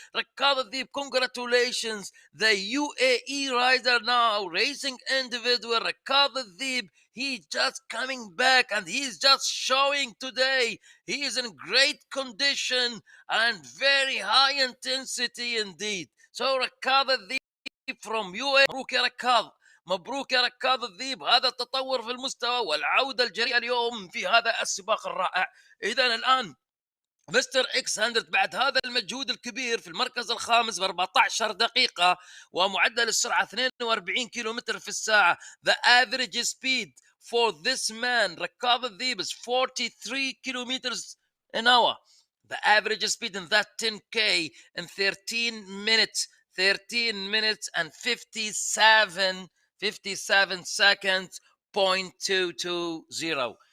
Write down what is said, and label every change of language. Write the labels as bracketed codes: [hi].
[en] Rakada, congratulations. The UAE rider now, racing individual, Rakada Deep. He's just coming back and he's just showing today. He is in great condition and very high intensity indeed. So ركاض الذيب from UAE. [ar] مبروك يا ركاض، مبروك يا ركاض الذيب. هذا التطور في المستوى والعودة الجريئة اليوم في هذا السباق الرائع. إذا الآن مستر اكس 100 بعد هذا المجهود الكبير في المركز الخامس ب 14 دقيقة ومعدل السرعة 42 كيلومتر في الساعة. [en] The average speed for this man ركاض الذيب is 43 kilometers an hour. The average speed in that 10K in 13 minutes and 57 seconds, 0.220.